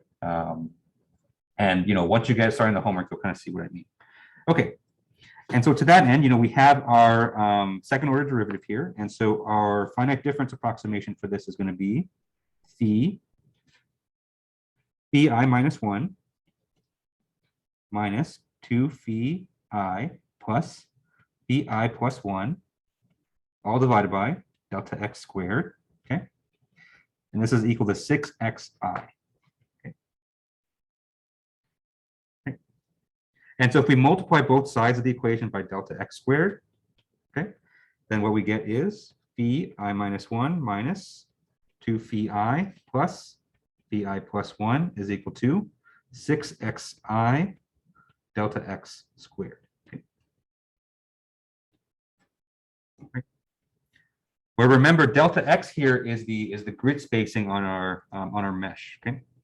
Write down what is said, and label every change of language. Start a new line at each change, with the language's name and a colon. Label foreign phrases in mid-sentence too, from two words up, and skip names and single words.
English: And once you get started in the homework, you'll kind of see what I mean. Okay. And so to that end, we have our second order derivative here. And so our finite difference approximation for this is going to be phi I minus 1 minus 2 phi I plus phi I plus 1, all divided by delta x squared. Okay. And this is equal to 6xi. And so if we multiply both sides of the equation by delta x squared, okay, then what we get is phi I minus 1 minus 2 phi I plus phi I plus 1 is equal to 6xi delta x squared. Okay. Okay. Well, remember delta x here is the grid spacing on our mesh. Okay.